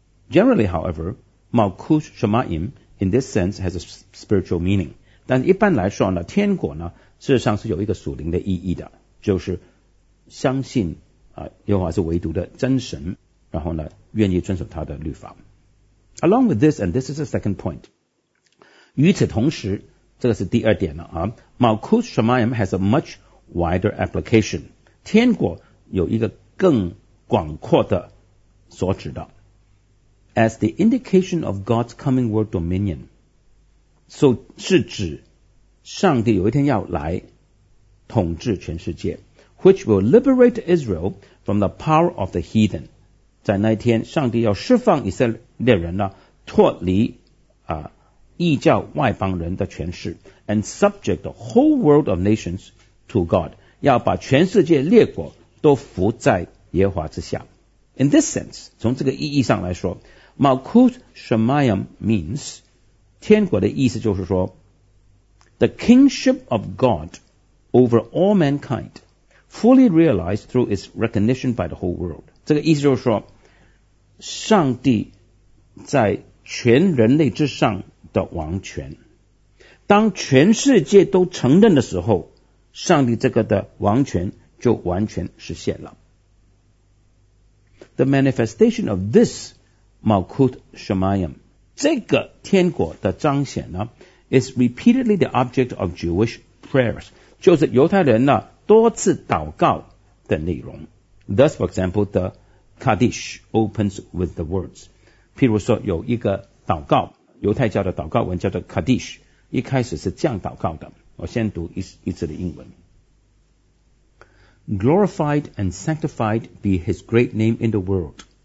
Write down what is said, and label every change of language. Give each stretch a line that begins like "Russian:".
English: Generally, however, Malkuth Shamayim in this sense has a spiritual meaning.
Chinese: 但一般来说呢，天国呢，事实上是有一个属灵的意义的，就是相信耶和华是唯独的真神，然后呢，愿意遵守他的律法。
English: Along with this, and this is the second point.
Chinese: 与此同时，这个是第二点了啊。
English: Malkuth Shamayim has a much wider application.
Chinese: 天国有一个更广阔的所指的。
English: As the indication of God's coming world dominion，
Chinese: 所是指上帝有一天要来统治全世界
English: ，which will liberate Israel from the power of the heathen。
Chinese: 在那一天，上帝要释放以色列人呢，脱离异教外邦人的权势 ，
English: and subject the whole world of nations to God，
Chinese: 要把全世界列国都服在耶和华之下。
English: In this sense，
Chinese: 从这个意义上来说。
English: Malkuth Shamayim means
Chinese: 天国的意思就是说
English: The kingship of God over all mankind fully realized through its recognition by the whole world.
Chinese: 这个意思就是说上帝在全人类之上的王权，当全世界都承认的时候，上帝这个的王权就完全实现了。
English: the manifestation of this Malkut Shamayim.
Chinese: 这个天国的彰显呢
English: is repeatedly the object of Jewish prayers.
Chinese: 就是犹太人呢多次祷告的内容。
English: Thus, for example, the Kaddish opens with the words.
Chinese: 譬如说有一个祷告，犹太教的祷告文叫做 Kaddish， 一开始是这样祷告的。我先读一次的英文。
English: Glorified and sanctified be his great name in the world.